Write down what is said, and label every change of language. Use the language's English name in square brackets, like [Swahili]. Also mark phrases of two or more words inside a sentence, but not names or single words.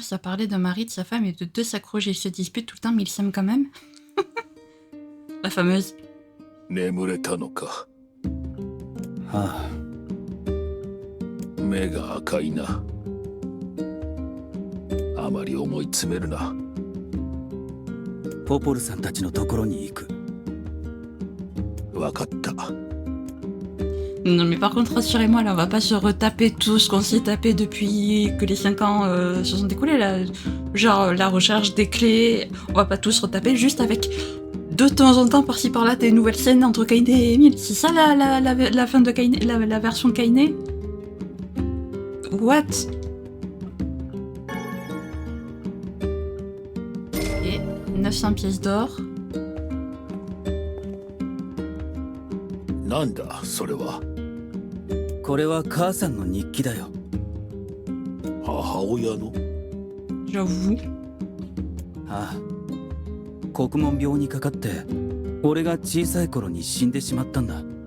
[French] Ça parlait d'un mari, de sa femme et de deux s'accrochent. Ils se disputent tout le temps, mais ils s'aiment quand même. La fameuse. [Japanese] 眠れたのか。は目が赤いな。あまり思い詰めるな。あ、ポポルさんたちのところに行く。わかった。 [French] Non, mais par contre, rassurez-moi, là, on va pas se retaper tout ce qu'on s'est tapé depuis que les 5 ans se sont écoulés, là. Genre, la recherche des clés, on va pas tous retaper, juste avec de temps en temps, par-ci par-là, des nouvelles scènes entre Kaine et Emile. C'est ça la fin de Kaine, la version Kaine? What? Et 900 pièces d'or. [Japanese] なんだそれは。これは母さんの日記だよ。母親の。 [French] J'avoue. [Japanese] ああ、国門病にかかって俺が小さい頃に死んでしまったんだ。